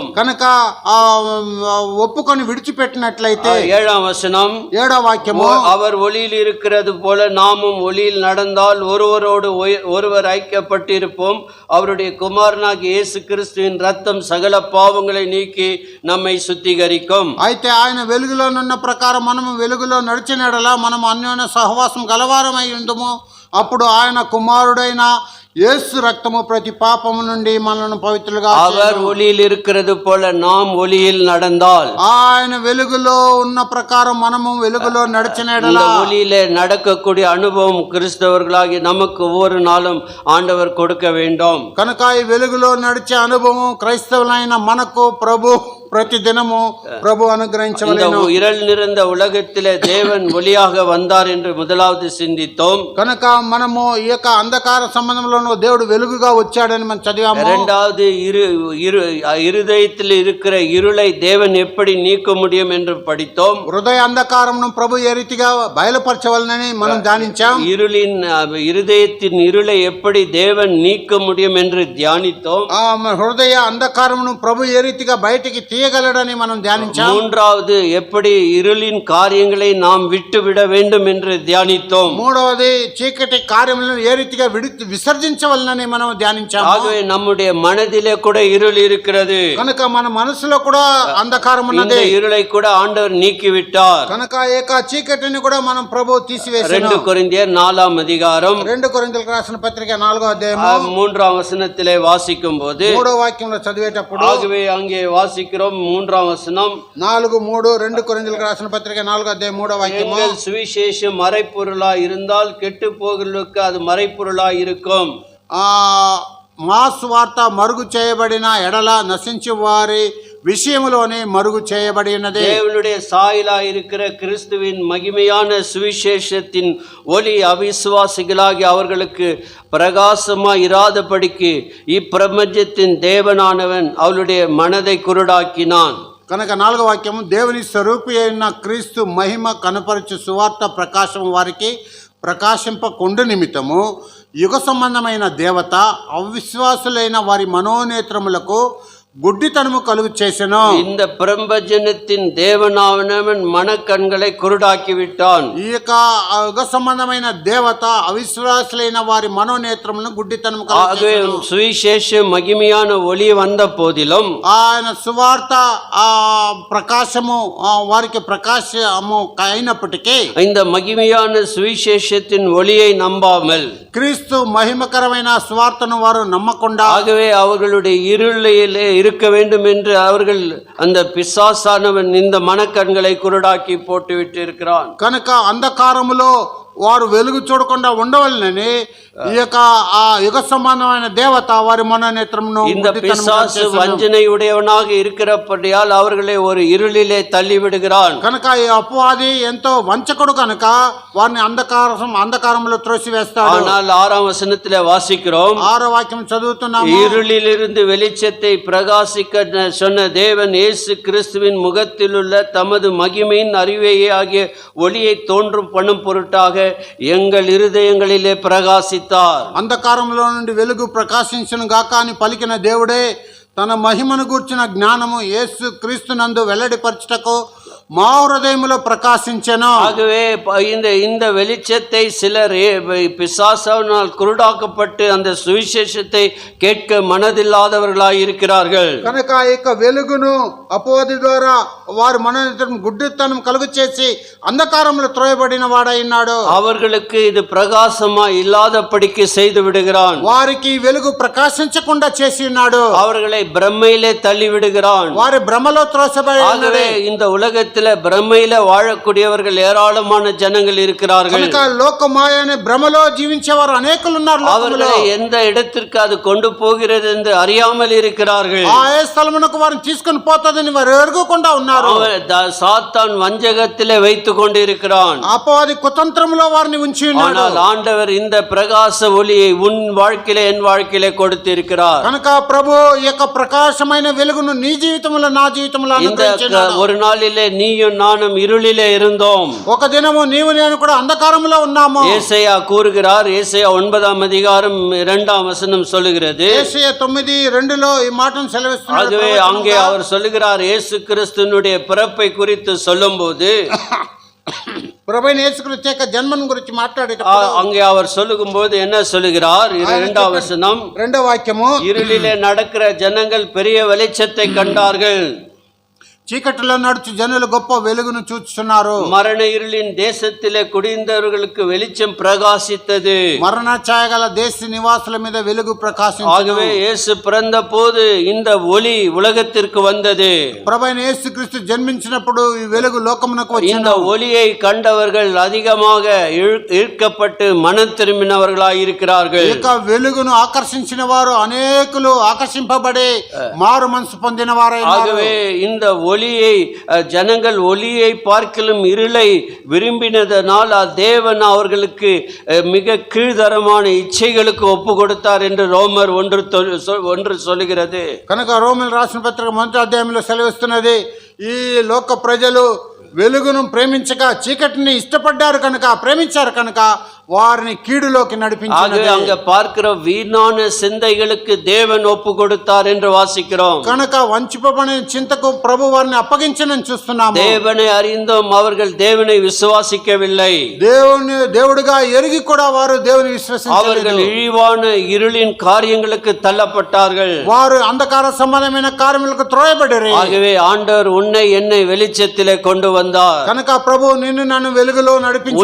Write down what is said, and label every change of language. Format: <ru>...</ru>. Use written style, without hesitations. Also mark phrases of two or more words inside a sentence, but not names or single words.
<te>కనుక ఒప్పుకొని విడిచిపెట్టినట్లయితే</te> <ta>7ஆம் வசனம்,</ta> <te>7వ వాక్యము,</te> <ta>அவர் ஒளியில் இருக்கிறது போல நாமும் ஒளியில் நடந்தால் ஒருவரோடு ஒருவர் ஐக்கியப்பட்டிருப்போம். அவருடைய குமாரனாகிய இயேசு கிறிஸ்துவின் ரத்தம் சகல பாவங்களை நீக்கி நம்மை சுத்திகரிக்கும்.</ta> <te>అయితే ఆయన వెలుగులోనున్న ప్రకారం మనము వెలుగులో నడిచినడలా మనము అన్యోన్య సహవాసం గలవారమై ఉందుము. అప్పుడు ఆయన కుమారుడైన యేసు రక్తము ప్రతి పాపము నుండి మనల్ని పవిత్రులుగా</te> <ta>அவர் ஒளியில் இருக்கிறது போல நாம் ஒளியில் நடந்தால்,</ta> <te>ఆయన వెలుగులో ఉన్న ప్రకారం మనము వెలుగులో నడిచినడలా</te> <ta>ஒளியிலே நடக்கக்கூடிய அனுபவம் கிறிஸ்தவர்களாகி நமக்கு ஒவ்வொரு நாளும் ஆண்டவர் கொடுக்க வேண்டும்.</ta> <te>కనుక ఈ వెలుగులో నడిచే అనుభవం క్రైస్తవులైన మనకు ప్రతి దినము ప్రభు అనుగ్రహించవలెను.</te> <ta>இருள் நிறைந்த உலகத்திலே தேவன் ஒளியாக வந்தார் என்று முதலாவது சிந்தித்தோம்.</ta> <te>కనుక మనము ఈ యొక్క అంధకార సంబంధంలో దేవుడు వెలుగుగా వచ్చాడని మనం చదివాము.</te> <ta>இரண்டாவது இருதயத்தில் இருக்கிற இருளை தேவன் எப்படி நீக்க முடியும் என்று படித்தோம்.</ta> <te>హృదయ అంధకారమును ప్రభు ఏ రీతిగా బయలుపరచవలనని మనం ధ్యానించాం.</te> <ta>இருதயத்தின் இருளை எப்படி தேவன் நீக்க முடியும் என்று தியானித்தோம்.</ta> <te>హృదయ అంధకారమును ప్రభు ఏ రీతిగా బయటికి చేయగలడని మనం ధ్యానించాం.</te> <ta>மூன்றாவது எப்படி இருளின் காரியங்களை நாம் விட்டுவிட வேண்டும் என்று தியானித்தோம்.</ta> <te>మూడవది చీకటి కార్యములను ఏ రీతిగా విసర్జించవలనని మనం ధ్యానించాము.</te> <ta>ஆகவே நம்முடைய மனதிலே கூட இருள் இருக்கிறது.</ta> <te>కనుక మన మనసులో కూడా అంధకారం</te> <ta>இந்த</ta> <te>ఉన్నది.</te> <ta>இருளை கூட ஆண்டவர் நீக்கிவிட்டார்.</ta> <te>కనుక ఏక చీకటిని కూడా మనం ప్రభు తీసివేశారు.</te> <ta>2 கொரிந்தியர் 4ஆம் அதிகாரம்</ta> <te>2 కొరింథీయులకు రాసిన పత్రిక 4వ అధ్యాయము</te> <ta>3ஆம் வசனத்திலே வாசிக்கும் போது</ta> <te>3వ వాక్యంలో చదివేటప్పుడు</te> <ta>ஆகவே அங்கே வாசிக்கிறோம் 3ஆம் வசனம்</ta> <te>4:3 2 కొరింథీయులకు రాసిన పత్రిక 4వ అధ్యాయం 3వ వాక్యము</te> <ta>எங்கள் சுவிசேஷம் மறைப்பொருளா இருந்தால் கெட்டு போகிறவர்களுக்கு அது மறைப்பொருளா இருக்கும்.</ta> <te>మా సువార్త మరుగు చేయబడిన ఎడల నశించు వారి విషయములోనే మరుగు చేయబడి ఉన్నది.</te> <ta>தேவனுடைய சாயலா இருக்கிற கிறிஸ்துவின் மகிமையான சுவிசேஷத்தின் ஒளி அவிசுவாசிகளாகி அவர்களுக்கு பிரகாசமா இராதபடிக்கு இப்பிரபஞ்சத்தின் தேவனானவன் அவளுடைய மனதை குருடாக்கினான்.</ta> <te>కనుక 4వ వాక్యము దేవుని స్వరూపి అయిన క్రీస్తు మహిమ కనపరచు సువార్త ప్రకాశం వారికి ప్రకాశింపకుండు నిమిత్తము యుగ సంబంధమైన దేవత అవిశ్వాసులైన వారి మనోనేత్రములకు గుడ్డితనము కలుగు చేసెను.</te> <ta>இந்த பிரபஞ்சத்தின் தேவனானவன் மனக்கண்களை குருடாக்கி விட்டான்.</ta> <te>ఈ యొక్క యుగ సంబంధమైన దేవత అవిశ్వాసులైన వారి మనోనేత్రములను గుడ్డితనము కలుగు చేసెను.</te> <ta>சுவிசேஷ மகிமையான ஒளி வந்த போதிலும்</ta> <te>ఆయన సువార్త ప్రకాశము వారికి ప్రకాశము అయినప్పటికీ</te> <ta>இந்த மகிமையான சுவிசேஷத்தின் ஒளியை நம்பாமல்</ta> <te>క్రీస్తు మహిమకరమైన సువార్తను వారు నమ్మకుండా</te> <ta>ஆகவே அவர்களுடைய இருளிலே இருக்க வேண்டும் என்று அவர்கள் அந்த பிசாசானவன் இந்த மனக்கண்களை குருடாக்கி போட்டு விட்டு இருக்கிறான்.</ta> <te>కనుక అంధకారములో వారు వెలుగు చూడకుండా ఉండవలనని ఈ యొక్క ఆ యుగ సంబంధమైన దేవత వారి మనోనేత్రమును</te> <ta>இந்த பிசாசு வஞ்சனை உடையவனாக இருக்கிறபடியால் அவர்களை ஒரு இருளிலே தள்ளி விடுகிறான்.</ta> <te>కనుక ఈ అపవాది ఎంతో వంచకుడు కనుక వారిని అంధకారంలో త్రోసివేస్తాడు.</te> <ta>ஆனால் 6ஆம் வசனத்திலே வாசிக்கிறோம்</ta> <te>6వ వాక్యం చదువుతున్నాము.</te> <ta>இருளிலிருந்து வெளிச்சத்தை பிரகாசிக்க சொன்ன தேவன் இயேசு கிறிஸ்துவின் முகத்தில் உள்ள தமது மகிமையின் அறிவையே ஆகிய ஒளியை தோன்றும் பண்ணும் பொருட்டாக எங்கள் இருதயங்களிலே பிரகாசித்தார்.</ta> <te>అంధకారంలో నుండి వెలుగు ప్రకాశించును గాక అని పలికిన దేవుడే తన మహిమను గూర్చిన జ్ఞానము యేసు క్రీస్తునందు వెల్లడిపరచుటకు మా హృదయములో ప్రకాశించెను.</te> <ta>ஆகவே இந்த வெளிச்சத்தை சிலர் பிசாசாவினால் குருடாக்கப்பட்டு அந்த சுவிசேஷத்தை கேட்க மனதில்லாதவர்களாய் இருக்கிறார்கள்.</ta> <te>కనుక ఈ యొక్క వెలుగును అపవాది ద్వారా వారి మనోనేత్రం గుడ్డితనం కలుగు చేసి అంధకారంలో త్రోయబడిన వాడైనాడు.</te> <ta>அவர்களுக்கு இது பிரகாசமா இல்லாதபடிக்கு செய்து விடுகிறான்.</ta> <te>వారికి వెలుగు ప్రకాశించకుండా చేసి ఉన్నాడు.</te> <ta>அவர்களை பிரம்மையிலே தள்ளி விடுகிறான்.</ta> <te>వారి భ్రమలో త్రోసబడి</te> <ta>ஆகவே இந்த உலகத்தில் பிரமையில வாழக்கூடியவர்கள் ஏராளமான ஜனங்கள் இருக்கிறார்கள்.</ta> <te>కనుక లోకమాయ అనే భ్రమలో జీవించేవారు అనేకులు ఉన్నారు.</te> <ta>அவர்களை எந்த இடத்திற்கு அது கொண்டு போகிறது என்று அறியாமல் இருக்கிறார்கள்.</ta> <te>ఆ ఏ స్థలమునకు వారిని తీసుకొని పోతదని వారు ఎరుగకుండా ఉన్నారు.</te> <ta>சாத்தான் வஞ்சகத்திலே வைத்துக் கொண்டிருக்கிறான்.</ta> <te>అపవాది కుతంత్రములో వారిని ఉంచి ఉన్నాడు.</te> <ta>ஆனால் ஆண்டவர் இந்த பிரகாச ஒளியை உன் வாழ்க்கையிலே என் வாழ்க்கையிலே கொடுத்திருக்கிறார்.</ta> <te>కనుక ప్రభు ఈ యొక్క ప్రకాశమైన వెలుగును నీ జీవితంలో నా జీవితంలో అనుగ్రహించాడు.</te> <ta>ஒரு நாளிலே நீயும் நானும் இருளிலே இருந்தோம்.</ta> <te>ఒక దినము నీవు నేను కూడా అంధకారంలో ఉన్నాము.</te> <ta>ஏசாயா கூறுகிறார். ஏசாயா 9ஆம் அதிகாரம் 2ஆம் வசனம் சொல்லுகிறது.</ta> <te>ஏசாயா 9:2 ఈ మాటను సెలవిస్తున్నాడు.</te> <ta>ஆகவே அங்கே அவர் சொல்லுகிறார் இயேசு கிறிஸ்துவினுடைய பிறப்பை குறித்து சொல்லும்போது</ta> <te>ప్రభువైన యేసుక్రీస్తు యొక్క జన్మం గురించి మాట్లాడేటప్పుడు</te> <ta>அங்கே அவர் சொல்லும்போது என்ன சொல்லுகிறார்? 2ஆம் வசனம்</ta> <te>2వ వాక్యము</te> <ta>இருளிலே நடக்கிற ஜனங்கள் பெரிய வெளிச்சத்தை கண்டார்கள்.</ta> <te>చీకటిలో నడుచు జనులు గొప్ప వెలుగును చూస్తున్నారు.</te> <ta>மரண இருளின் தேசத்திலே குடியிருந்தவர்களுக்கு வெளிச்சம் பிரகாசித்தது.</ta> <te>మరణ ఛాయగల దేశ నివాసుల మీద వెలుగు ప్రకాశించెను.</te> <ta>ஆகவே இயேசு பிறந்த போது இந்த ஒளி உலகத்திற்கு வந்தது.</ta> <te>ప్రభువైన యేసుక్రీస్తు జన్మించినప్పుడు ఈ వెలుగు లోకమునకు వచ్చింది.</te> <ta>இந்த ஒளியை கண்டவர்கள் அதிகமாக ஈர்க்கப்பட்டு மனம் திரும்பினவர்களாய் இருக்கிறார்கள்.</ta> <te>ఈ యొక్క వెలుగును ఆకర్షించిన వారు అనేకులు ఆకర్షింపబడి మారు మనసు పొందిన వారైనారు.</te> <ta>ஆகவே இந்த ஒளியை ஜனங்கள் ஒளியை பார்க்கலும் இருளை விரும்பினதனால் தேவன் அவர்களுக்கு மிக கீழ்தரமான இச்சைகளுக்கு ஒப்பு கொடுத்தார் என்று ரோமர் 1 சொல்லுகிறது.</ta> <te>కనుక రోమన్ రాసిన పత్రిక 1వ అధ్యాయంలో సెలవిస్తున్నది ఈ లోక ప్రజలు వెలుగును ప్రేమించక చీకటిని ఇష్టపడ్డారు కనుక ప్రేమించారు కనుక వారిని కీడులోకి</te> <ta>ஆகவே</ta> <te>నడిపించినది.</te> <ta>அங்க பார்க்கிறோம் வீணான சிந்தைகளுக்கு தேவன் ஒப்பு கொடுத்தார் என்று வாசிக்கிறோம்.</ta> <te>కనుక వంచిపబడిన చింతకు ప్రభు వారిని అప్పగించనని చూస్తున్నాము.</te> <ta>தேவனை அறிந்தும் அவர்கள் தேவனை விசுவாசிக்கவில்லை.</ta> <te>దేవుడుగా ఎరిగి కూడా వారు దేవుని విశ్వసించలేదు.</te> <ta>அவர்கள் இழிவான இருளின் காரியங்களுக்கு தள்ளப்பட்டார்கள்.</ta> <te>వారు అంధకార సంబంధమైన కార్యములకు త్రోయబడిరి.</te> <ta>ஆகவே ఆண்டவர் உன்னை என்னை வெளிச்சத்திலே கொண்டு வந்தார்.</ta> <te>కనుక ప్రభు నిన్ను నన్ను వెలుగులో నడిపించిన</te>